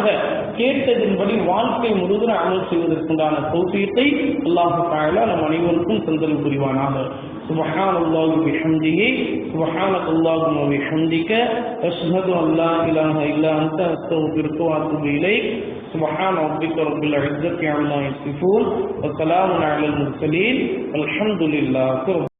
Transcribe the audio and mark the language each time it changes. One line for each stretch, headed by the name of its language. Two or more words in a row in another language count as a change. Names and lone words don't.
Tamil: கேட்டதின்படி வாழ்க்கை முழுவதும் அமல் செய்வதற்குண்டான தௌஃபீத்தை அல்லாஹ் தஆலா நம் அனைவருக்கும் தந்தல் புரிவானாக.
Arabic: سبحان الله وبحمده سبحان الله وبحمدك أشهد أن لا إله إلا أنت أستغفرك وأتوب إليك. سبحان ربك رب العزة عما يصفون وسلام على المرسلين والحمد لله رب